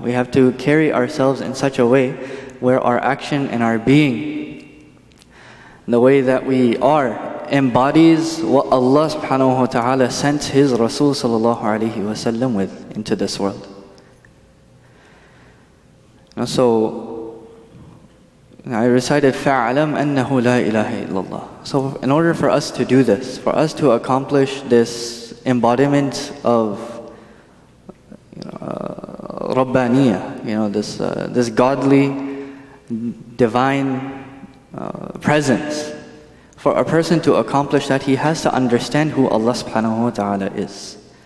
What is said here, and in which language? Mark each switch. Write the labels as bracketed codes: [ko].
[en] We have to carry ourselves in such a way where our action and our being, the way that we are, embodies what Allah subhanahu wa ta'ala sent His Rasul sallallahu alayhi wa sallam with into this world. So I recited [ar] فَاعْلَمْ أَنَّهُ لَا إِلَهَ إِلَّا اللَّهِ. [en] So in order for us to do this, for us to accomplish this embodiment of Rabbaniyah, this godly, divine presence, for a person to accomplish that, he has to understand who Allah subhanahu wa ta'ala is.